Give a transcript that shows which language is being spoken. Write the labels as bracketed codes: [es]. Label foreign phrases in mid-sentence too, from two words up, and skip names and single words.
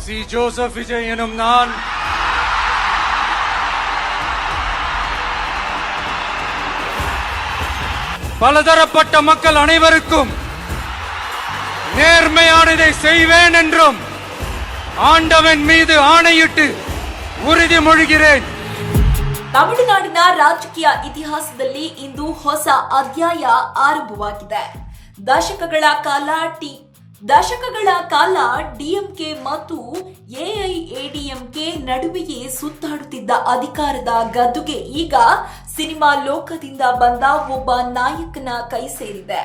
[ta] சி ஜோசப் விஜய் எனும் நான் பலதரப்பட்ட மக்கள் அனைவருக்கும் நேர்மையானதை செய்வேன் என்றும் ஆண்டவன் மீது ஆணையிட்டு உறுதிமொழிகிறேன். [kn] ತಮಿಳುನಾಡಿನ ರಾಜಕೀಯ ಇತಿಹಾಸದಲ್ಲಿ ಇಂದು ಹೊಸ ಅಧ್ಯಾಯ ಆರಂಭವಾಗಿದೆ. ದಶಕಗಳ ಕಾಲ ಡಿಎಂಕೆ ಮತ್ತು ಎಐಎಡಿಎಂಕೆ ನಡುವೆಯೇ ಸುತ್ತಾಡುತ್ತಿದ್ದ ಅಧಿಕಾರದ ಗದ್ದುಗೆ ಈಗ ಸಿನಿಮಾ ಲೋಕದಿಂದ ಬಂದ ಒಬ್ಬ ನಾಯಕನ ಕೈ ಸೇರಿದೆ.